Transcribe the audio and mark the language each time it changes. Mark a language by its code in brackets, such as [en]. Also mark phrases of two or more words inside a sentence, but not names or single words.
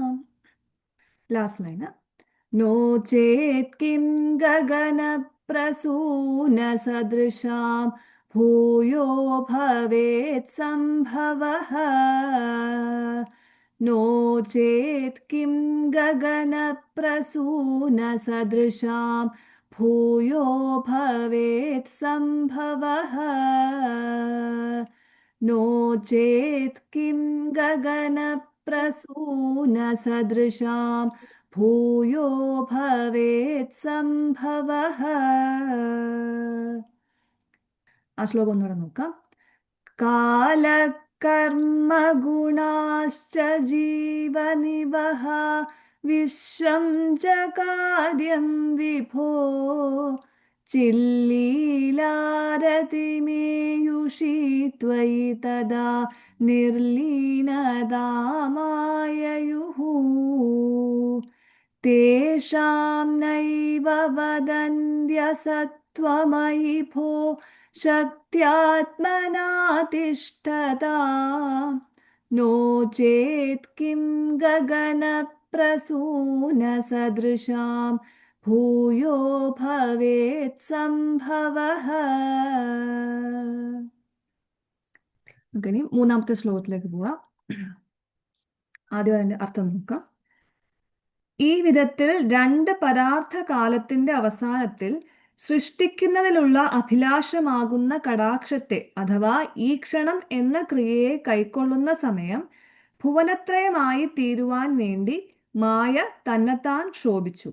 [en] last line. [sa] നോ ചേത് കിം ഗഗനപ്രസൂനസദൃശാം ഭൂയോ ഭവേത് സംഭവഃ नो चेत् किं गगनप्रसूनसदृशां भूयो भवेत् सम्भवः नो चेत् किं गगनप्रसूनसदृशां भूयो भवेत् सम्भवः. [ml] ആ ശ്ലോകം ഒന്നുകൂടെ നോക്കാം. [sa] കാലകർമ്മഗുണാശ്ച ജീവനിവഹ വിശ്വം ച കാര്യം വിഭോ ചില്ലീലാരതിമേയുഷി ത്വയി തദാ നിർലീനതാ മായയുഃ തേഷാം നൈവ വദന്ത്യസത്വമയി ഭോ ശക്ത്യാത്മനാ തിഷ്ഠതാം नो चेत् किं गगनप्रसूनसदृशां भूयो भवेत् सम्भवः. [ml] ഇനി മൂന്നാമത്തെ ശ്ലോകത്തിലേക്ക് പോവാം. ആദ്യം അതിന്റെ അർത്ഥം നോക്കാം. ഈ വിധത്തിൽ രണ്ട് പരാർത്ഥ കാലത്തിന്റെ അവസാനത്തിൽ സൃഷ്ടിക്കുന്നതിലുള്ള അഭിലാഷമാകുന്ന കടാക്ഷത്തെ അഥവാ ഈക്ഷണം എന്ന ക്രിയയെ കൈക്കൊള്ളുന്ന സമയം ഭുവനത്രയമായി തീരുവാൻ വേണ്ടി മായ തന്നെത്താൻ ക്ഷോഭിച്ചു.